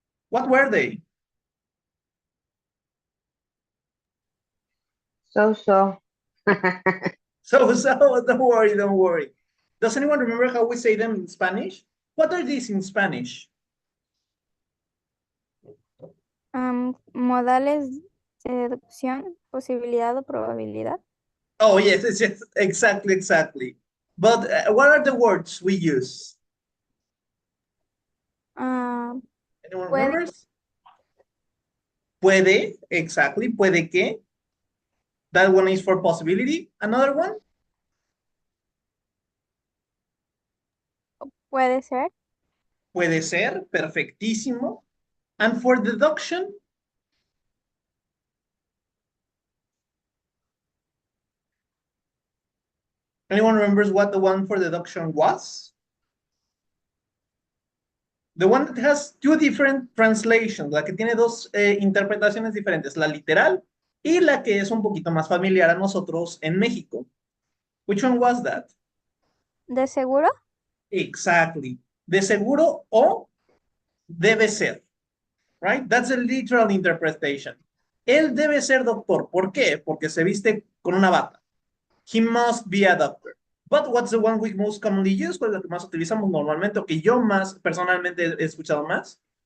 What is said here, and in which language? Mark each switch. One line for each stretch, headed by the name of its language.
English: What were they? So. So, don't worry, don't worry. Does anyone remember how we say them in Spanish? What are these in Spanish?
Spanish: Modales de deducción, posibilidad o probabilidad.
English: Oh, yes, yes, exactly. But what are the words we use? Anyone
Spanish: Puede. remembers? Puede, exactly. Puede que.
English: That one is for possibility. Another one?
Spanish: Puede ser. Puede ser, perfectísimo.
English: And for deduction? Anyone remembers what the one for deduction was? The one that has two different translations,
Spanish: la que tiene dos interpretaciones diferentes, la literal y la que es un poquito más familiar a nosotros en México.
English: Which one was that?
Spanish: ¿De seguro? Exactly. De seguro o debe ser. Right?
English: That's a literal interpretation.
Spanish: Él debe ser doctor. ¿Por qué? Porque se viste con una bata.
English: He must be a doctor. But what's the one we most commonly use?
Spanish: ¿Cuál es la que más utilizamos normalmente o que yo más personalmente he escuchado más?